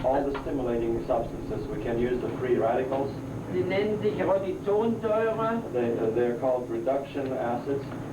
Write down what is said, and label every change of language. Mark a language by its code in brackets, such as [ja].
[en] All the stimulating substances, we can use the free radicals. [de] sie nennen sich Rodizonsäure [en] They're called reduction acids,